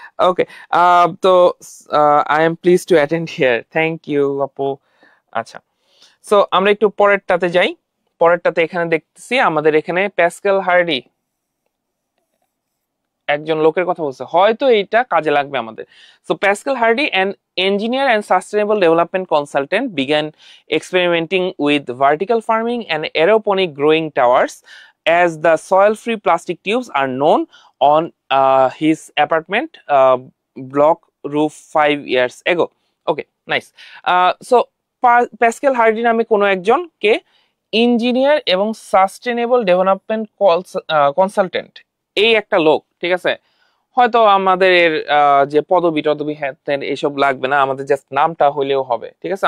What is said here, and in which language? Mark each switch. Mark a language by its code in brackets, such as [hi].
[en] Okay, তো I am please to attend here, thank you আপু। [bn] আচ্ছা, সো আমরা একটু পরেরটাতে যাই। পরেরটাতে এখানে দেখতেছি আমাদের এখানে প্যাসকেল হার্ডি একজন লোকের কথা বলছে, হয়তো এইটা কাজে লাগবে আমাদের। [en] So Pascal Hardy, an engineer and sustainable development consultant, began experimenting with vertical farming and aeroponic growing towers as the soil-free plastic tubes are known on his apartment block roof 5 years ago. Okay, nice. [bn] So Pascal hardy নামে কোনো একজনকে engineer এবং sustainable development consultant, এই একটা লোক, ঠিক আছে? হয়তো আমাদের যে পদবি টদবি হ্যাঁ এসব লাগবে না, আমাদের জাস্ট নামটা হইলেও হবে, ঠিক আছে?